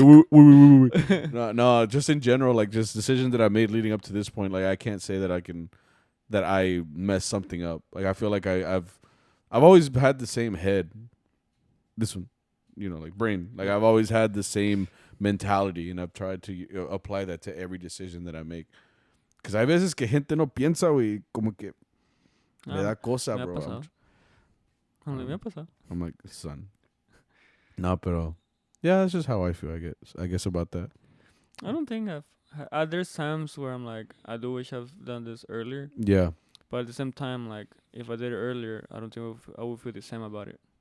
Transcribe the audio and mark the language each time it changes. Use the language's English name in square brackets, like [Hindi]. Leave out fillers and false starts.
[English] No, just in general, like just decisions that I made leading up to this point, like I can't say that I messed something up. Like I feel like I've always had the same head. This one, like brain. Like I've always had the same mentality, and I've tried to apply that to every decision that I make. Because [Spanish] hay veces que gente no piensa, güey, como que le da cosa, me ha [English] bro. [Spanish] pasado. Me ha pasado. [English] I'm like, son. No, pero yeah, that's just how I feel. I guess about that. I don't think there's times where I'm like, I do wish I've done this earlier. Yeah. But at the same time, like, if I did it earlier, I don't think I would feel the same about it.